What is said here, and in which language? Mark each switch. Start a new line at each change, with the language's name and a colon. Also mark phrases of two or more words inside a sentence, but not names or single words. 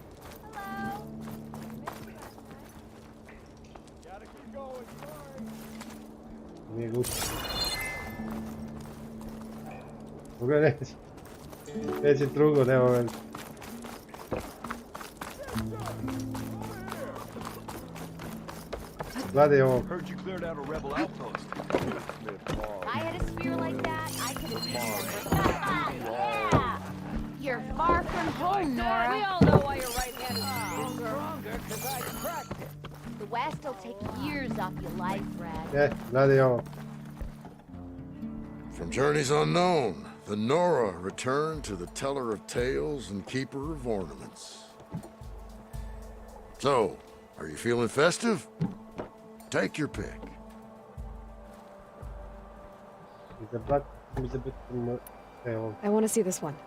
Croatian: Nije glupo. Drugo neće. Neće drugo, nema veze. Gledaj ovo.
English: Heard you cleared out a rebel outpost. I had a spear like that, I could have yeah! You're far from home, Nora. We all know why your right hand is stronger, because I cracked it. The West will take years off your life, Brad.
Croatian: Gledaj ovo.
English: From journeys unknown, the Nora returned to the teller of tales and keeper of ornaments. So, are you feeling festive? Take your pick. I want to see this one.